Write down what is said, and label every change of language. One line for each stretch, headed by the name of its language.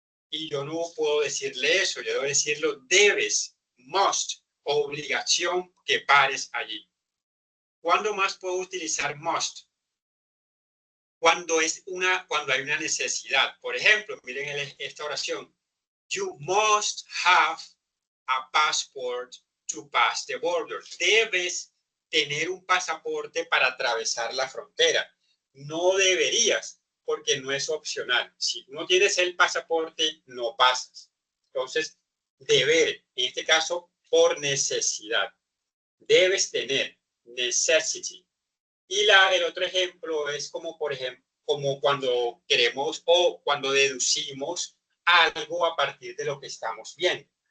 Spanish: Y yo no puedo decirle eso, yo debo decirlo debes, must, obligación que pares allí. ¿Cuándo más puedo utilizar must? Cuando hay una necesidad. Por ejemplo, miren esta oración.
English: You must have a passport to pass the border.
Spanish: Debes tener un pasaporte para atravesar la frontera. No deberías, porque no es opcional. Si no tienes el pasaporte, no pasas. Entonces, deber, en este caso, por necesidad. Debes tener, necessity. Y el otro ejemplo es como, por ejemplo, como cuando queremos o cuando deducimos algo a partir de lo que estamos viendo.